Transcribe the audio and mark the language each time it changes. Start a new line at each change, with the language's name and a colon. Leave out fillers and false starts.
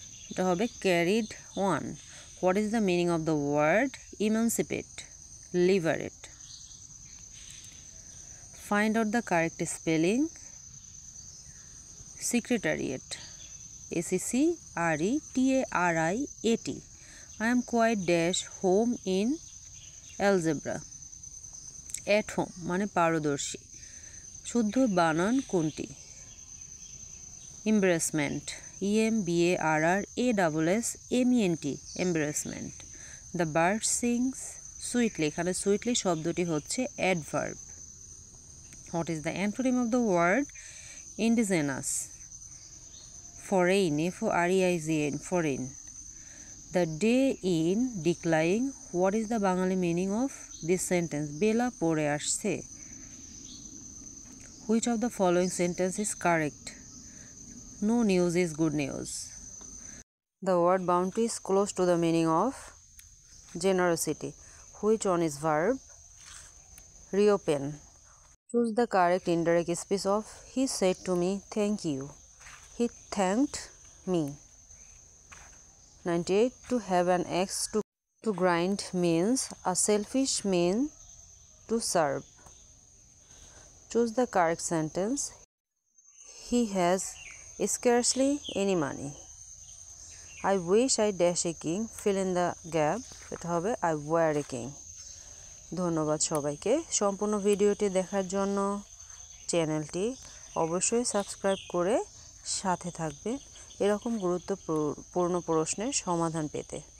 Bangla: এটা হবে carried on.
English: What is the meaning of the word emancipate? Liberate. Find out the correct spelling. Secretariat. SECRETARIAT. I am quite dash home in algebra. At home
Bangla: মানে পারদর্শী। শুদ্ধ বানান কোনটি? Embarrassment.
English: EMBARRASSMENT. Embarrassment. The bird sings sweetly.
Bangla: এখানে sweetly শব্দটি হচ্ছে adverb.
English: What is the antonym of the word indigenous? Foreign. FOREIGN. Foreign. The day in decline. What is the Bengali meaning of this sentence?
Bangla: বেলা পড়ে আসছে.
English: Which of the following sentence is correct? No news is good news. The word bounty is close to the meaning of generosity. Which one is verb? Reopen. Choose the correct indirect speech of he said to me thank you. He thanked me. 98. To have an axe to grind means a selfish mean to serve. Choose the correct sentence. He has scarcely any money. I wish I dash a king. Fill in the gap.
Bangla: এটা হবে
English: I were a king.
Bangla: ধন্যবাদ সবাইকে সম্পূর্ণ ভিডিওটি দেখার জন্য। চ্যানেলটি অবশ্যই সাবস্ক্রাইব করে সাথে থাকবেন এরকম গুরুত্বপূর্ণ প্রশ্নের সমাধান পেতে।